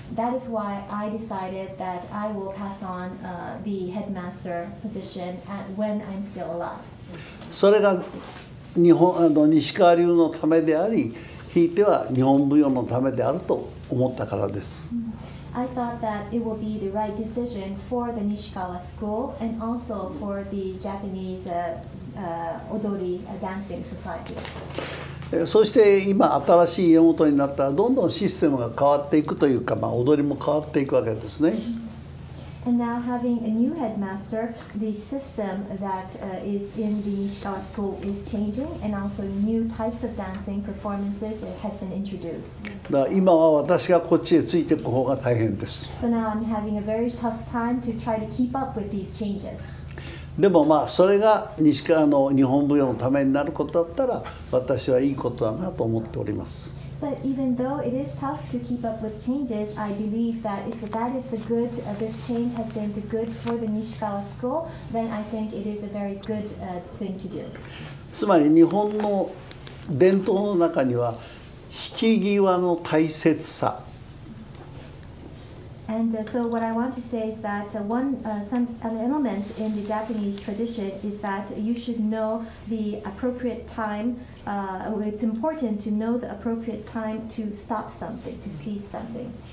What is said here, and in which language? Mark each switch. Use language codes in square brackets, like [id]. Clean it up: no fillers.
[en] That is why I decided that I will pass on the headmaster position when I'm still alive. [ja] それが西川流のためであり、ひいては日本舞踊のためであると思ったからです。 [en] I thought that it will be the right decision for the Nishikawa school and also for the Japanese odori dancing society. [ja] そして今新しい家元になったらどんどんシステムが変わっていくというか、踊りも変わっていくわけですね。 [en] And now having a new headmaster, the system that is in the Nishikawa school is changing, and also new types of dancing performances has been introduced. [ja] だから今は私がこっちへついていく方が大変です。 [en] So now I'm having a very tough time to try to keep up with these changes. [ja] でもそれが西川の日本舞踊のためになることだったら私はいいことだなと思っております。 [en] But even though it is tough to keep up with changes, I believe that if that is the good, this change has been the good for the Nishikawa school, then I think it is a very good thing to do. [ja] つまり日本の伝統の中には引き際の大切さ。 [en] And so what I want to say is that an element in the Japanese tradition is that you should know the appropriate time. It's important to know the appropriate time to stop something, to cease something.